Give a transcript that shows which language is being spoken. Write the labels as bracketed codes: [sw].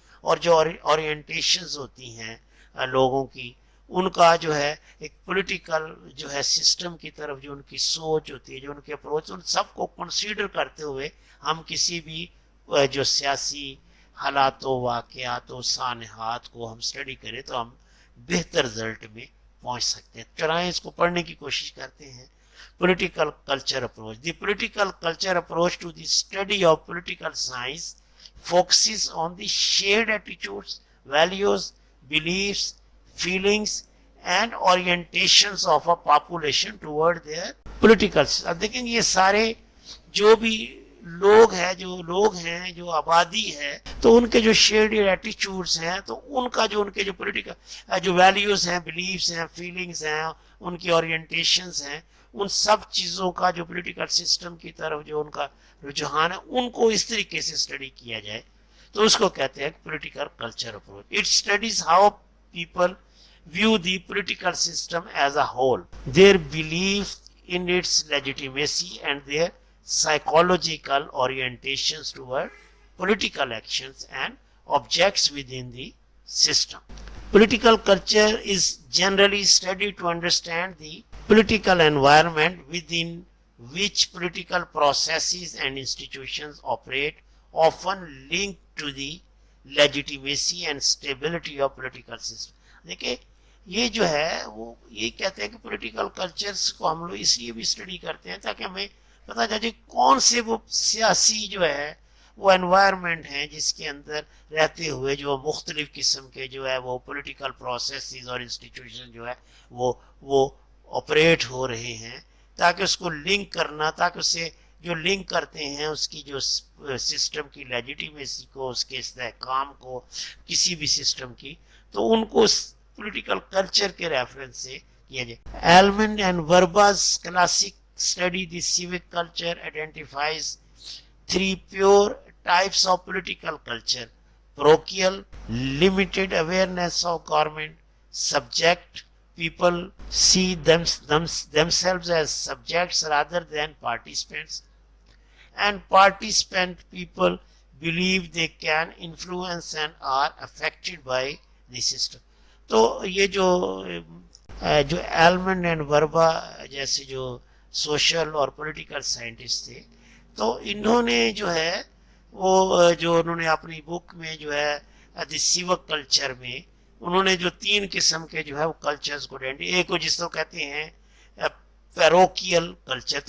[ur] اور جو اورینٹیشنز ہوتی ہیں لوگوں کی، ان کا جو ہے ایک پولیٹیکل جو ہے سسٹم کی طرف جو ان کی سوچ ہوتی ہے، جو ان کی اپروچ، ان سب کو کنسیڈر کرتے ہوئے ہم کسی بھی جو سیاسی حالات و واقعات و سانحات کو ہم اسٹڈی کریں تو ہم بہتر رزلٹ میں پہنچ سکتے ہیں. چنانچہ اس کو پڑھنے کی کوشش کرتے ہیں. [en] Political culture approach. The political culture approach to the study of political science focuses on the shared attitudes, values, beliefs, feelings, and orientations of a population toward their political. [ur] اب دیکھیں گے یہ سارے جو بھی لوگ ہیں جو آبادی ہے، تو ان کے جو شیئرڈ ایٹیچیوڈز ہیں، تو ان کا جو ان کے جو پولیٹیکل جو ویلیوز ہیں، بلیفز ہیں، فیلنگز ہیں، ان کی اورینٹیشنز ہیں، ان سب چیزوں کا جو پولیٹیکل سسٹم کی طرف جو ان کا رجحان ہے، ان کو اس طریقے سے اسٹڈی کیا جائے تو اس کو کہتے ہیں political culture approach. [en] It studies how people view the political system as a whole, their belief in its legitimacy, and their psychological orientations toward political actions and objects within the system. Political culture is generally studied to understand the political environment within which political processes and institutions operate, often linked to the legitimacy and stability of political system. [ur] دیکھیں یہ جو ہے وہ یہ کہتے ہیں کہ political cultures کو ہم لوگ اس لیے بھی اسٹڈی کرتے ہیں تاکہ ہمیں پتہ چلے کون سے وہ سیاسی جو ہے وہ انوائرمنٹ ہیں جس کے اندر رہتے ہوئے جو مختلف قسم کے جو ہے وہ پولیٹیکل پروسیسز اور انسٹیٹیوشن جو ہے وہ آپریٹ ہو رہے ہیں، تاکہ اس کو لنک کرنا، تاکہ اسے جو لنک کرتے ہیں اس کی جو سسٹم کی لیجیٹیمیسی کو، اس کے استحکام کو، کسی بھی سسٹم کی، تو ان کو پولیٹیکل کلچر کے ریفرنس سے کیا جائے. [en] Almond and Verba's classic study the civic culture identifies 3 pure types of political culture: parochial, limited awareness of government; subject, people see themselves as subjects rather than participants; and participant people believe they can influence and are affected by the system. [ur] تو یہ جو ایلمنڈ and وربا جیسے جو social اور political scientist تھے، تو انہوں نے جو ہے وہ جو انہوں نے اپنی بک میں جو ہے دی سیوک کلچر میں انہوں نے جو 3 قسم کے جو ہے وہ کلچرز کو ایک کو جس کو کہتے ہیں پیروکیل کلچر.